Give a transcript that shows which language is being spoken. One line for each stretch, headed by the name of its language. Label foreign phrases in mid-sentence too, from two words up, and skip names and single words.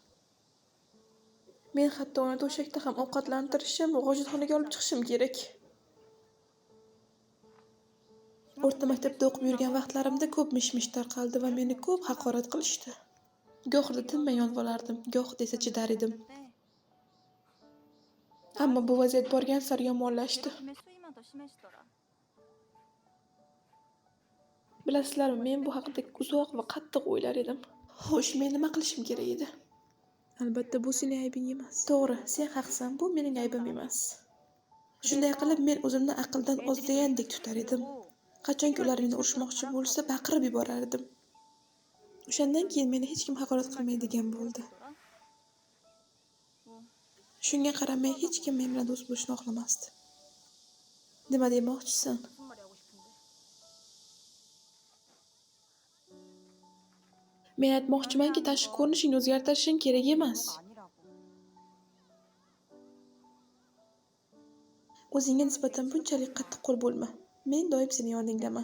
Uzbek: Men hatto uni to'shakda ham ovqatlantirishim, g'ojatxonaga olib chiqishim kerak. O'rta maktabda o'qib yurgan vaqtlarimda ko'p mish-mish tarqaldi va meni ko'p haqorat qilishdi. Gohida tinmay yonvolardim, gohida esa chidar edim. Ammo bu vaziyat borgan sari yomonlashdi.
Korean: 요즘에 수위만 더 심해지더라.
Uzbek: Bilasizlarmi, men bu haqida uzoq va qattiq o'ylar edim. Xo'sh, men nima qilishim kerak edi? Albatta, bu sening aybing emas. To'g'ri, sen haqsan, bu mening aybim emas. Shunday qilib, men o'zimni aqldan ozdagandek tutar edim. Qachonki ular meni urishmoqchi bo'lsa, baqirib yuborardim. O'shandan keyin meni hech kim haqorat qilmaydigan bo'ldi. Shunga qaramay hech kim men bilan do'st bo'lishni xohlamasdi. Nima demoqchisan?
Korean: 무슨 말이 하고 싶은데?
Uzbek: Men aytmoqchimanki, tashqi ko'rinishingni o'zgartirishing kerak emas.
Korean: 아니라고.
Uzbek: O'zingga nisbatan bunchalik qattiqqo'l bo'lma. Men doim sening yoningdaman.